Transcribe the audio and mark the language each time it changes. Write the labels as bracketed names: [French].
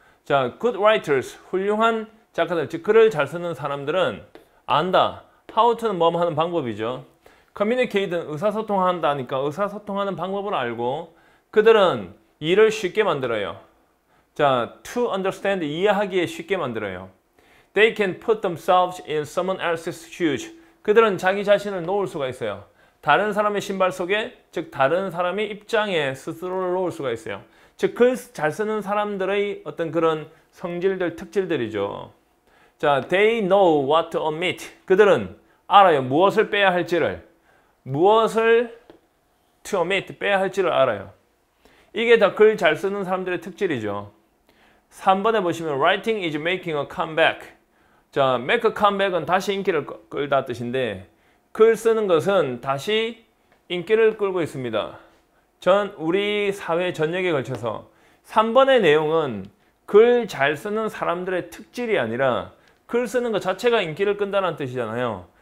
[Korean] 자, [English] good writers, [Korean] 훌륭한 작가들, 즉 글을 잘 쓰는 사람들은 안다. how to는 뭐뭐 하는 방법이죠. communicate는 의사소통한다니까 의사소통하는 방법을 알고 그들은 일을 쉽게 만들어요. 자, [English] to understand, [Korean] 이해하기에 쉽게 만들어요. [English] They can put themselves in someone else's shoes. [Korean] 그들은 자기 자신을 놓을 수가 있어요. 다른 사람의 신발 속에, 즉 다른 사람의 입장에 스스로를 놓을 수가 있어요. 즉 글 잘 쓰는 사람들의 어떤 그런 성질들, 특질들이죠. [English] 자, they know what to omit. [Korean] 그들은 알아요. 무엇을 빼야 할지를. 무엇을 to omit, 빼야 할지를 알아요. 이게 다 글 잘 쓰는 사람들의 특질이죠. 3번에 보시면 [English] writing is making a comeback. [Korean] 자, make a comeback은 다시 인기를 끌다 뜻인데 글 쓰는 것은 다시 인기를 끌고 있습니다. 우리 사회 전역에 걸쳐서 3번의 내용은 글 잘 쓰는 사람들의 특질이 아니라 글 쓰는 것 자체가 인기를 끈다는 뜻이잖아요.